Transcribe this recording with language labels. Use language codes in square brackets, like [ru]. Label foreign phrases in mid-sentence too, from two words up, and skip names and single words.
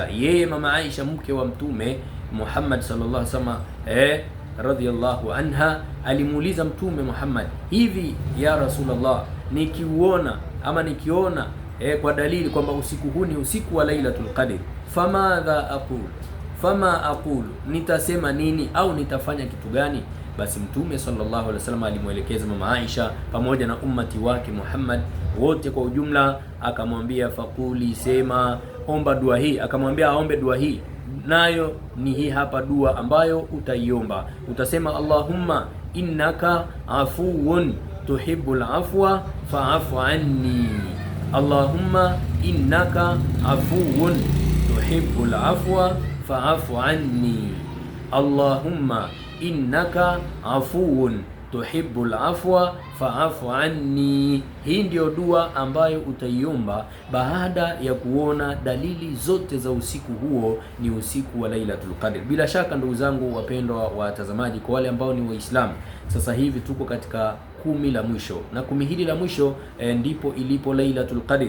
[sw] Yeye mama Aisha mke wa Mtume Muhammad [ar] صلى الله عليه وسلم رضي الله عنها [sw] alimuuliza Mtume Muhammad, hivi [ar] يا رسول الله, [sw] nikiona kwa dalili kwamba usiku huu ni usiku wa Lailatul Qadr, [ar] فما أقول, [sw] nitasema nini au nitafanya kitu gani? Basi Mtume [ar] صلى الله عليه وسلم [sw] alimwelekeza mama Aisha pamoja na ummati wake Muhammad wote kwa ujumla, akamwambia faquli, sema, omba dua hii. Akamwambia aombe dua hii, nayo ni hii hapa dua ambayo utaiomba. Utasema [ar] اللهم إنك عفو تحب العفو فاعف عني. اللهم إنك عفو تحب العفو فاعف عني. اللهم إنك عفو تحب العفو فاعف عني. [sw] Hii ndio dua ambayo utaiomba baada ya kuona dalili zote za usiku huo ni usiku wa Lailatul Qadr. Bila shaka ndugu zangu wapendwa watazamaji, kwa wale ambao ni Waislamu, sasa hivi tuko katika 10 la mwisho, na 10 hili la mwisho ndipo ilipo Lailatul Qadr.